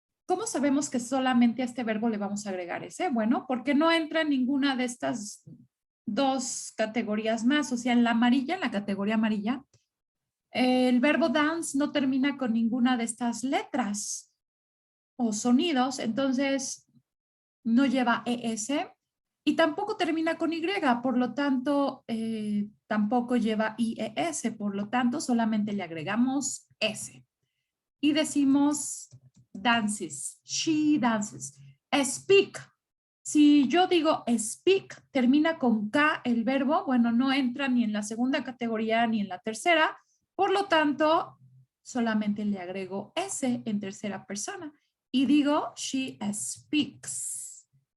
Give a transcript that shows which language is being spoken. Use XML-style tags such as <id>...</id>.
<es>¿cómo sabemos que solamente a este verbo le vamos a agregar ese? Bueno, porque no entra en ninguna de estas dos categorías más. O sea, en la amarilla, en la categoría amarilla, el verbo dance no termina con ninguna de estas letras o sonidos, entonces no lleva ES y tampoco termina con Y, por lo tanto, tampoco lleva IES, por lo tanto, solamente le agregamos S. Y decimos</es> <en>dances, she dances. Speak.</en> <es>Si yo digo speak, termina con K el verbo, bueno, no entra ni en la segunda categoría ni en la tercera, por lo tanto, solamente le agrego S en tercera persona y digo</es> <en>she speaks.</en>